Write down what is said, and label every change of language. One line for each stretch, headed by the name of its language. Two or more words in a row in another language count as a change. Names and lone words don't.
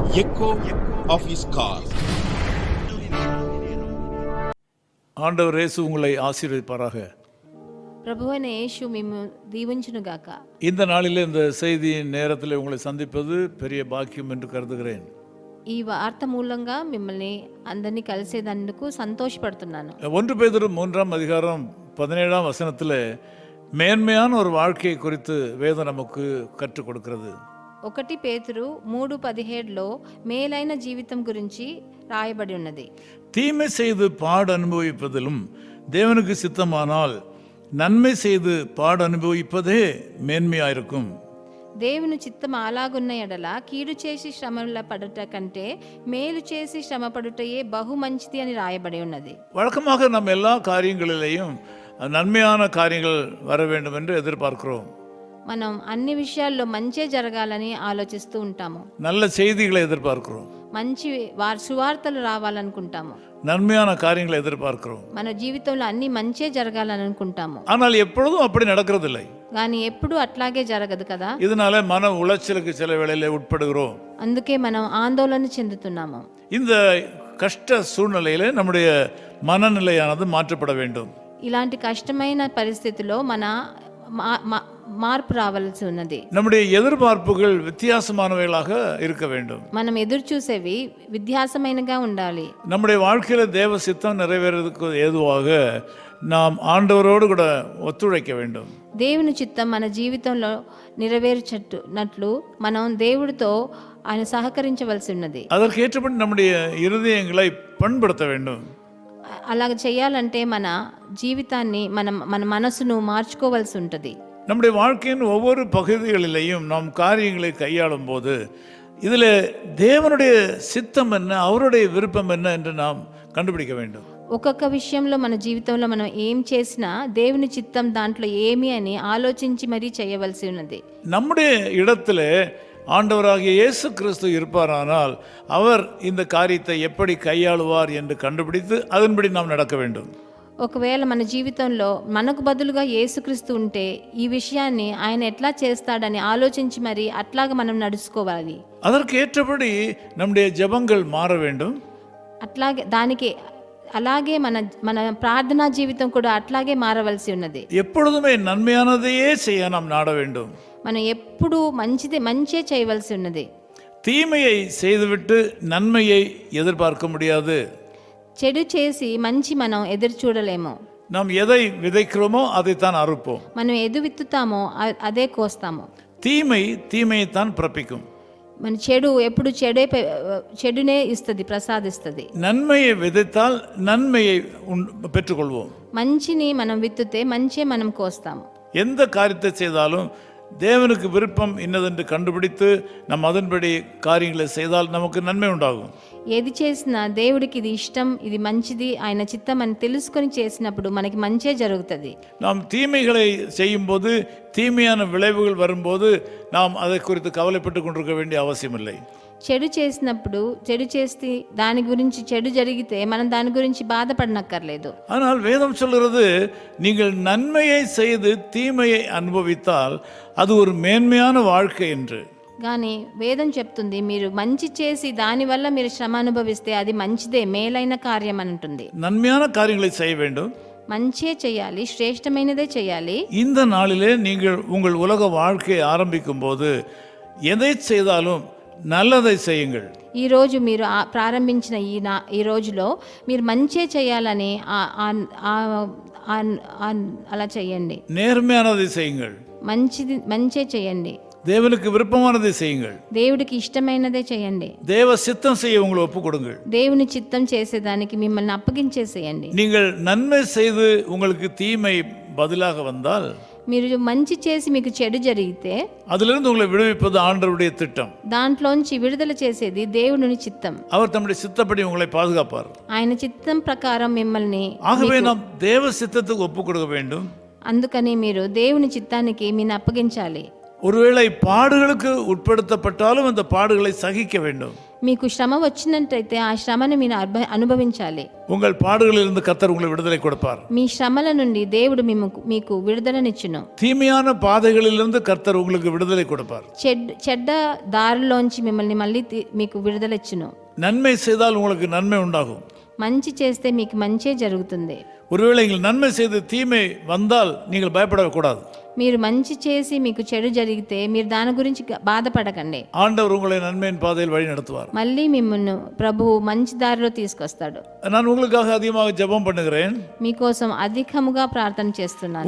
English: echo of his call.
Tamil: ஆண்டவர் இயேசு உங்களை ஆசீர்வதிப்பாராக.
Telugu: ప్రభువైన యేసు మేము దీవించునుగాక.
Tamil: இந்த நாளிலே இந்த செய்தியின் நேரத்தில் உங்களை சந்திப்பது பெரிய பாக்கியம் என்று கருதுகிறேன்.
Telugu: ఈ వార్త మూలంగా మిమ్మల్ని అందరినీ కలిసేదందుకు సంతోషపడుతున్నాను.
Tamil: 1 பேதுரு 3:17 மேன்மையான ஒரு வாழ்க்கையை குறித்து வேதம் நமக்கு கற்றுக் கொடுக்கிறது.
Telugu: 1 పేతురు 3:17 మేలైన జీవితం గురించి రాయబడి ఉన్నది.
Tamil: தீமை செய்து பாடு அனுபவிப்பதிலும் தேவனுக்கு சித்தமானால் நன்மை செய்து பாடு அனுபவிப்பதே மேன்மையாயிருக்கும்.
Telugu: దేవుని చిత్తం అలాగున్న ఎడల కీడు చేసి శ్రమల పడుట కంటే మేలు చేసి శ్రమ పడుటయే బహు మంచిది అని రాయబడి ఉన్నది.
Tamil: வழக்கமாக நம்ம எல்லா காரியங்களிலேயும் நன்மையான காரியங்கள் வர வேண்டும் என்று எதிர்பார்க்கிறோம்.
Telugu: మనం అన్ని విషయాల్లో మంచే జరగాలని ఆలోచిస్తూ ఉంటాము.
Tamil: நல்ல செய்திகளை எதிர்பார்க்கிறோம்.
Telugu: మంచి సువార్తలు రావాలనుకుంటాము.
Tamil: நன்மையான காரியங்களை எதிர்பார்க்கிறோம்.
Telugu: మన జీవితంలో అన్ని మంచే జరగాలని అనుకుంటాము.
Tamil: ஆனால் எப்பொழுதும் அப்படி நடக்கிறதில்லை.
Telugu: కానీ ఎప్పుడు అట్లాగే జరగదు కదా.
Tamil: இதனால மன உளைச்சலுக்கு சில வேளையிலே உட்படுகிறோம்.
Telugu: అందుకే మనం ఆందోళన చెందుతున్నాము.
Tamil: இந்த கஷ்ட சூழ்நிலையிலே நம்முடைய மனநிலையானது மாற்றப்பட வேண்டும்.
Telugu: ఇలాంటి కష్టమైన పరిస్థితిలో మన మార్పు రావాల్సి ఉన్నది.
Tamil: நம்முடைய எதிர்பார்ப்புகள் வித்தியாசமானவைகளாக இருக்க வேண்டும்.
Telugu: మనం ఎదురు చూసేవి విధ్యాసమైనగా ఉండాలి.
Tamil: நம்முடைய வாழ்க்கையில தேவ சித்தம் நிறைவேறதுக்கு ஏதுவாக நாம் ஆண்டவரோடு கூட ஒத்துழைக்க வேண்டும்.
Telugu: దేవుని చిత్తం మన జీవితంలో నెరవేర్చనట్లు మనం దేవుడితో ఆయన సహకరించవలసి ఉన్నది.
Tamil: அதற்கு ஏற்றபடி நம்முடைய இருதயங்களை பண்படுத்த வேண்டும்.
Telugu: అలాగ చేయాలంటే మన జీవితాన్ని మన మనసును మార్చుకోవాల్సి ఉంటుంది.
Tamil: நம்முடைய வாழ்க்கையின் ஒவ்வொரு பகுதிகளிலேயும் நாம் காரியங்களை கையாளும் போது இதில் தேவனுடைய சித்தம் என்ன, அவருடைய விருப்பம் என்ன என்று நாம் கண்டுபிடிக்க வேண்டும்.
Telugu: ఒక్కొక్క విషయంలో మన జీవితంలో మనం ఏం చేసినా దేవుని చిత్తం దాంట్లో ఏమి అని ఆలోచించి మరీ చేయవలసి ఉన్నది.
Tamil: நம்முடைய இடத்துல ஆண்டவராகிய இயேசு கிறிஸ்து இருப்பாரானால் அவர் இந்த காரியத்தை எப்படி கையாளுவார் என்று கண்டுபிடித்து அதன்படி நாம் நடக்க வேண்டும்.
Telugu: ఒకవేళ మన జీవితంలో మనకు బదులుగా యేసుక్రీస్తు ఉంటే ఈ విషయాన్ని ఆయన ఎట్లా చేస్తాడని ఆలోచించి మరి అట్లాగా మనం నడుచుకోవాలి.
Tamil: அதற்கு ஏற்றபடி நம்முடைய ஜெபங்கள் மாற வேண்டும்.
Telugu: అట్లాగే దానికి అలాగే మన ప్రార్థనా జీవితం కూడా అట్లాగే మారవలసి ఉన్నది.
Tamil: எப்பொழுதுமே நன்மையானதையே செய்ய நாம் நாட வேண்டும்.
Telugu: మనం ఎప్పుడు మంచే చేయవలసి ఉన్నది.
Tamil: தீமையை செய்துவிட்டு நன்மையை எதிர்பார்க்க முடியாது.
Telugu: చెడు చేసి మంచి మనం ఎదురు చూడలేము.
Tamil: நாம் எதை விதைக்கிறோமோ அதைத்தான் அறுப்போம்.
Telugu: మనం ఎదు విత్తుతామో అదే కోస్తాము.
Tamil: தீமையைத்தான் பிறப்பிக்கும்.
Telugu: మన చెడు ఎప్పుడు చెడునే ఇస్తుంది, ప్రసాదిస్తుంది.
Tamil: நன்மையை விதைத்தால் நன்மையை பெற்றுக்கொள்வோம்.
Telugu: మంచిని మనం విత్తుతే మంచే మనం కోస్తాము.
Tamil: எந்த காரியத்தை செய்தாலும் தேவனுக்கு விருப்பம் இன்னதென்று கண்டுபிடித்து நம் அதன்படி காரியங்களை செய்தால் நமக்கு நன்மை உண்டாகும்.
Telugu: ఏది చేసినా దేవుడికి ఇది ఇష్టం, ఇది మంచిది, ఆయన చిత్తం అని తెలుసుకొని చేసినప్పుడు మనకి మంచే జరుగుతుంది.
Tamil: நாம் தீமைகளை செய்யும்போது தீமையான விளைவுகள் வரும்போது நாம் அதை குறித்து கவலைப்பட்டு கொண்டிருக்க வேண்டிய அவசியம் இல்லை.
Telugu: చెడు చేసినప్పుడు చెడు చేస్తే దాని గురించి చెడు జరిగితే మనం దాని గురించి బాధపడనక్కర్లేదు.
Tamil: ஆனால் வேதம் சொல்கிறது நீங்கள் நன்மையை செய்து தீமையை அனுபவித்தால் அது ஒரு மேன்மையான வாழ்க்கை என்று.
Telugu: కానీ వేదం చెప్తుంది మీరు మంచి చేసి దానివల్ల మీరు శ్రమ అనుభవిస్తే అది మంచిదే, మేలైన కార్యం అని ఉంటుంది.
Tamil: நன்மையான காரியங்களை செய்ய வேண்டும்.
Telugu: మంచే చేయాలి, శ్రేష్టమైనదే చేయాలి.
Tamil: இந்த நாளிலே நீங்கள் உங்கள் உலக வாழ்க்கையை ஆரம்பிக்கும் போது எதை செய்தாலும் நல்லதை செய்யுங்கள்.
Telugu: ఈరోజు మీరు ప్రారంభించిన ఈ రోజులో మీరు మంచే చేయాలని అలా చేయండి.
Tamil: நேர்மையானதை செய்யுங்கள்.
Telugu: మంచే చేయండి.
Tamil: தேவனுக்கு விருப்பமானதை செய்யுங்கள்.
Telugu: దేవుడికి ఇష్టమైనదే చేయండి.
Tamil: தேவ சித்தம் செய்ய உங்களை ஒப்பு கொடுங்கள்.
Telugu: దేవుని చిత్తం చేసేదానికి మిమ్మల్ని అప్పగించేసేయండి.
Tamil: நீங்கள் நன்மை செய்து உங்களுக்கு தீமை பதிலாக வந்தால்,
Telugu: మీరు మంచి చేసి మీకు చెడు జరిగితే
Tamil: அதிலிருந்து உங்களை விடுவிப்பது ஆண்டவருடைய திட்டம்.
Telugu: దాంట్లోంచి విడుదల చేసేది దేవుని చిత్తం.
Tamil: அவர் தம்முடைய சித்தப்படி உங்களை பாதுகாப்பார்.
Telugu: ఆయన చిత్తం ప్రకారం మిమ్మల్ని.
Tamil: ஆகவே நாம் தேவ சித்தத்துக்கு ஒப்பு கொடுக்க வேண்டும்.
Telugu: అందుకని మీరు దేవుని చిత్తానికి మీను అప్పగించాలి.
Tamil: ஒருவேளை பாடுகளுக்கு உட்படுத்தப்பட்டாலும் அந்த பாடுகளை சகிக்க வேண்டும்.
Telugu: మీకు శ్రమ వచ్చినట్టయితే ఆ శ్రమను మీరు అనుభవించాలి.
Tamil: உங்கள் பாடுகளிலிருந்து கர்த்தர் உங்களுக்கு விடுதலை கொடுப்பார்.
Telugu: మీ శ్రమల నుండి దేవుడు మీకు విడుదలనిచ్చును.
Tamil: தீமையான பாதைகளிலிருந்து கர்த்தர் உங்களுக்கு விடுதலை கொடுப்பார்.
Telugu: చెడ్డ దారిలోంచి మిమ్మల్ని మళ్ళీ మీకు విడుదలనిచ్చును.
Tamil: நன்மை செய்தால் உங்களுக்கு நன்மை உண்டாகும்.
Telugu: మంచి చేస్తే మీకు మంచే జరుగుతుంది.
Tamil: ஒருவேளை நீங்கள் நன்மை செய்து தீமை வந்தால் நீங்கள் பயப்படக்கூடாது.
Telugu: మీరు మంచి చేసి మీకు చెడు జరిగితే మీరు దాని గురించి బాధపడకండి.
Tamil: ஆண்டவர் உங்களை நன்மையின் பாதையில் வழி நடத்துவார்.
Telugu: మళ్ళీ మిమ్మల్ని ప్రభువు మంచి దారిలో తీసుకొస్తాడు.
Tamil: நான் உங்களுக்காக அதிகமாக ஜெபம் பண்ணுகிறேன்.
Telugu: మీకోసం అధికముగా ప్రార్థన చేస్తున్నాను.